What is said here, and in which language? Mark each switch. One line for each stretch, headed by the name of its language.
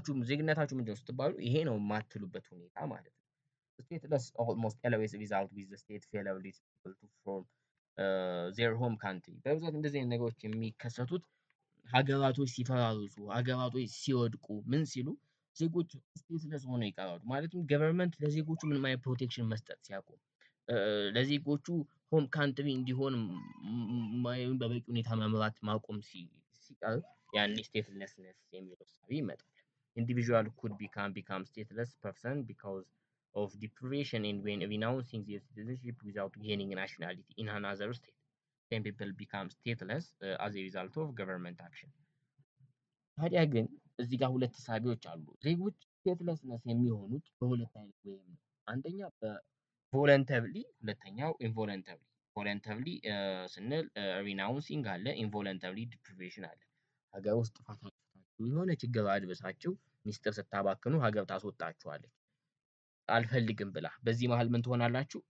Amharic: ዜግነታችሁ ምንድነው ስትባሉ ይሄ ነው የማትሉበት ሁኔታ ማለት ነው።
English: stateless almost always result with the state failure people to form their home country
Amharic: በብዛት እንደዚህ አይነት ነገሮች የሚከሰቱት ሀገራቶች ሲፈራርሱ፣ ሀገራቶች ሲወድቁ፣ ምን ሲሉ ዜጎች ስቴትለስ ሆነው ይቀራሉ። ማለትም ገቨርንመንት ለዜጎቹ ምንም አይነት ፕሮቴክሽን መስጠት ሲያቆም፣ ለዜጎቹ ሆም ካንትሪ እንዲሆን በበቂ ሁኔታ መምራት ማቆም ሲቀር ያኔ ስቴትለስነስ የሚለው እሳቤ ይመጣል።
English: ኢንዲቪዥዋል could become stateless person because of deprivation and when renouncing their citizenship without gaining nationality in another state. Then people become stateless as a result of government action.
Amharic: ታዲያ ግን እዚህ ጋር ሁለት እሳቤዎች አሉ። ዜጎች ስቴትለስነስ የሚሆኑት በሁለት አይነት ወይም ነው። አንደኛ በቮለንተሪሊ፣ ሁለተኛው ኢንቮለንተሪሊ። ቮለንተሪሊ ስንል ሪናውንሲንግ አለ፣ ኢንቮለንተሪሊ ዲፕሪቬሽን አለ። ሀገር ውስጥ ጥፋት አጥፍታችሁ የሆነ ችግር አድርሳችሁ ሚስጥር ስታባክኑ ሀገር ታስወጣችኋለች አልፈልግም ብላ። በዚህ መሀል ምን ትሆናላችሁ?